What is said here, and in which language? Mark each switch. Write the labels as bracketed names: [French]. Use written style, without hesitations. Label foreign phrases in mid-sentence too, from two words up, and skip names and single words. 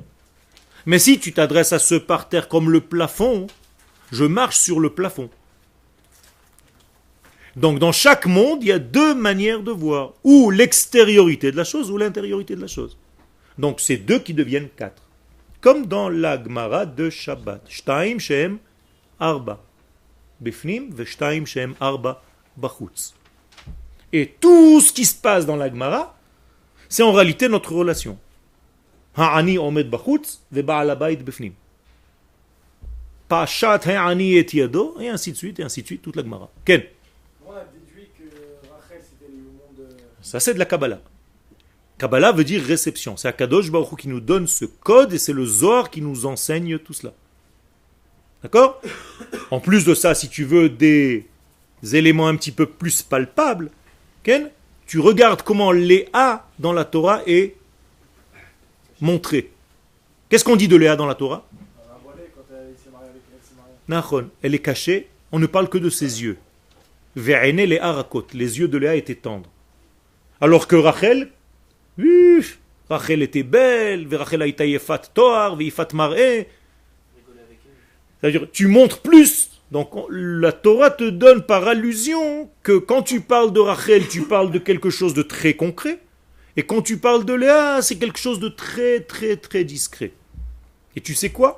[French] Mais si tu t'adresses à ce parterre comme le plafond, je marche sur le plafond. Donc dans chaque monde, il y a 2 manières de voir, ou l'extériorité de la chose, ou l'intériorité de la chose. Donc c'est 2 qui deviennent 4. Comme dans la Gemara de Shabbat. [Hebrew] שתים שהן ארבע. בפנים ושתים שהן ארבע בחוץ. Et tout ce qui se passe dans la Gemara, c'est en réalité notre relation. העני עומד בחוץ ובעל הבית בפנים. פשט העני את ידו, [French] et ainsi de suite, toute la Gemara. Ken? On a déduit que Rachel c'était le monde. Ça c'est de la Kabbalah. Kabbalah veut dire réception. C'est [Hebrew] הקדוש ברוך הוא [French] qui nous donne ce code et c'est le Zohar qui nous enseigne tout cela. D'accord? En plus de ça, si tu veux des éléments un petit peu plus palpables, Ken, tu regardes comment Léa dans la Torah est montrée. Qu'est-ce qu'on dit de Léa dans la Torah? Nachon, elle est cachée, on ne parle que de ses yeux. [Hebrew] ועיני לאה רכות, [French] les yeux de Léa étaient tendres. Alors que Rachel, Rachel était belle, Rachel [Hebrew] הייתה יפת תואר יפת מראה. [French] C'est-à-dire, tu montres plus. Donc la Torah te donne par allusion que quand tu parles de Rachel, tu parles de quelque chose de très concret. Et quand tu parles de Léa, c'est quelque chose de très très très discret. Et tu sais quoi?